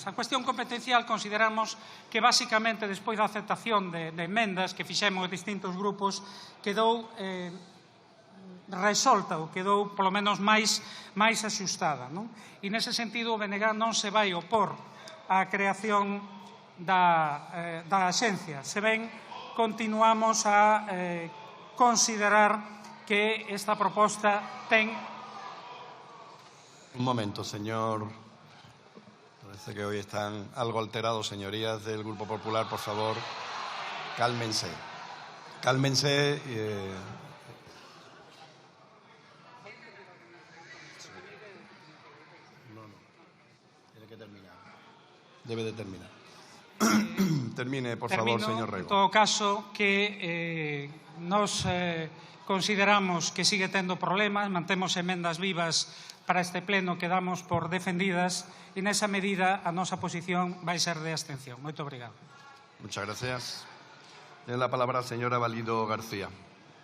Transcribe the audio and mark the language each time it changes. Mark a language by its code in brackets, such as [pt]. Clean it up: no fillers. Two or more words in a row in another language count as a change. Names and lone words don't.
[gl] A cuestión competencial consideramos que basicamente despois da aceptación de emendas que fixemos distintos grupos quedou resolta ou quedou polo menos máis axustada. E nese sentido o BNG non se vai opor á creación da axencia. Se ben, continuamos a considerar que esta proposta ten... [es] Un momento, señor. Parece que hoy están algo alterados, señorías del Grupo Popular. Por favor, cálmense. Cálmense. No. Tiene que terminar. Debe de terminar. Termine, por favor, señor Rego. [gl] En todo caso, que nos consideramos que sigue tendo problemas, mantemos emendas vivas para este pleno que damos por defendidas e nesa medida a nosa posición vai ser de abstención. Moito obrigado. [es] Muchas gracias. Tiene la palabra la señora Valido García.